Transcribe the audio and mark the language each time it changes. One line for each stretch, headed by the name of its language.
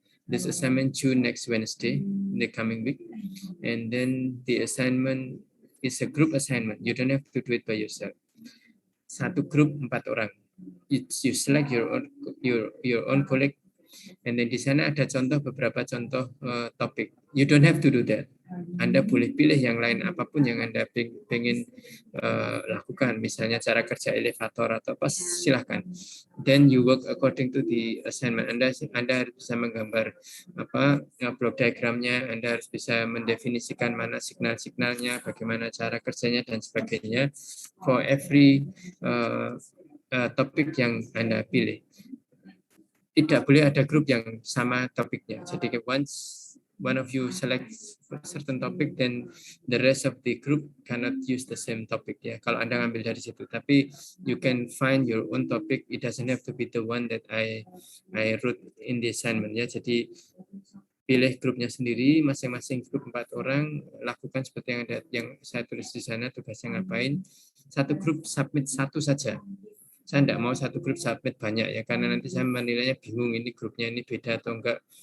English: This assignment due next Wednesday, the coming week, and then the assignment is a group assignment. You don't have to do it by yourself.
Indonesian: Satu grup 4 orang.
English: You select your own colleague, and then
Indonesian: di sana ada beberapa contoh topik.
English: You don't have to do that.
Indonesian: Anda boleh pilih yang lain apapun yang Anda pengen lakukan, misalnya cara kerja elevator atau apa, silahkan.
English: Then you work according to the assignment.
Indonesian: Anda harus bisa menggambar block diagramnya, Anda harus bisa mendefinisikan mana signal-signalnya, bagaimana cara kerjanya dan sebagainya for every topik yang Anda pilih. Tidak boleh ada grup yang sama topiknya.
English: Jadi once one of you select certain topic, then the rest of the group cannot use the same topic ya.
Indonesian: Kalau Anda ngambil dari situ, tapi
English: you can find your own topic. It doesn't have to be the one that I wrote in the assignment ya.
Indonesian: Jadi pilih grupnya sendiri, masing-masing grup 4 orang, lakukan seperti yang saya tulis di sana, tugasnya ngapain. Satu grup submit satu saja. Saya tidak mau satu grup submit banyak ya, karena nanti saya menilainya bingung ini grupnya ini beda atau enggak.